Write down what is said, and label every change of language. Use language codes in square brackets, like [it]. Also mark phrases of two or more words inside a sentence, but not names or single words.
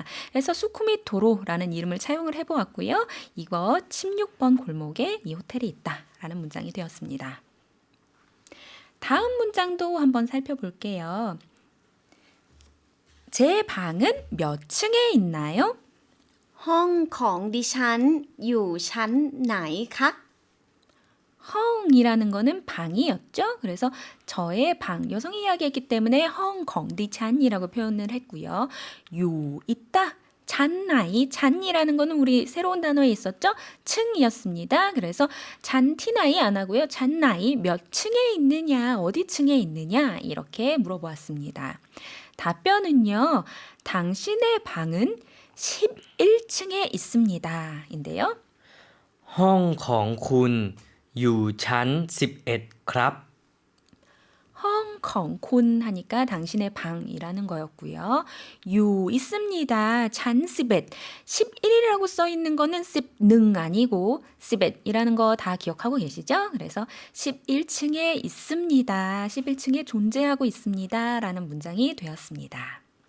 [ko] 그래서 수쿰빗 도로라는 이름을 차용을 해보았고요. 이거 16번 골목에 이 호텔이 있다라는 문장이 되었습니다. 다음 문장도 한번 살펴볼게요. 제 방은 몇 층에 있나요? [th] ห้องของดิฉันอยู่ชั้นไหนคะ [ko] 헝이라는 거는 방이었죠. 그래서 저의 방, 여성이 이야기했기 때문에 헝컹디찬이라고 표현을 했고요. 요, 있다. 잔나이, 잔이라는 거는 우리 새로운 단어에 있었죠? 층이었습니다. 그래서 잔티나이 안 하고요. 잔나이 몇 층에 있느냐, 어디 층에 있느냐 이렇게 물어보았습니다. 답변은요. 당신의 방은 11층에 있습니다. 인데요. [th] ห้องของคุณอยู่ชั้น11ครับ [ko] 헝 [th] ของคุณ [ko] 하니까 당신의 방이라는 거였고요. 유 있습니다. 찬 시벳 11이라고 써 있는 거는 씹능 아니고 시벳이라는 거 다 기억하고 계시죠? 그래서 11층에 있습니다. 11층에 존재하고 있습니다. 라는 문장이 되었습니다.